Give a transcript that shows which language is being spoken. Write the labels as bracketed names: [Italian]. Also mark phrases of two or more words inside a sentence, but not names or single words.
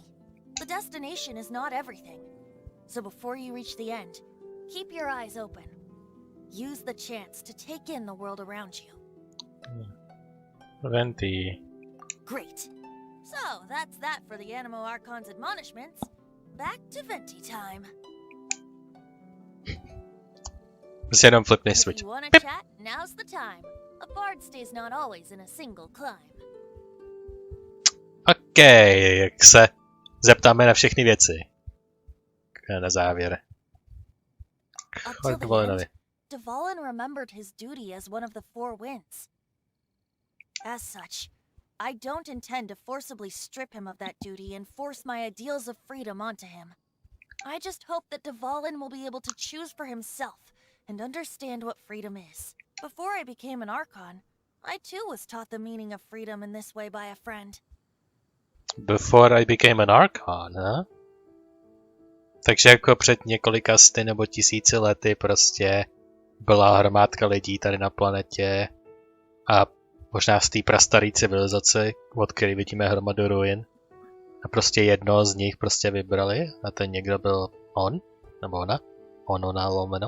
[English] The destination is not everything. So before you reach the end, keep your eyes open. Use the chance to take in the world around you. Venti. Great. So, that's that for the Animo Archon's admonishments. Back to Venti time. [Czech] Prostě jenom flipnej [English] If switch. you want to chat, now's the time. A bard stays not always in a single climb. [Czech] OK, jak se zeptáme na všechny věci. Na závěr. [English] Up till the end, Dvalin remembered his duty as one of the 4 winds. As such, I don't intend to forcibly strip him of that duty and force my ideals of freedom onto him. I just hope that Dvalin will be able to choose for himself and understand what freedom is. Before I became an Archon, I too was taught the meaning of freedom in this way by a friend. Before I became an Archon, huh? [Czech] Takže jako před několika sty nebo tisíci lety prostě byla hromádka lidí tady na planetě a možná z té prastaré civilizace, od které vidíme hromadu ruin. A prostě jedno z nich prostě vybrali a ten někdo byl on, nebo ona, ona lomeno.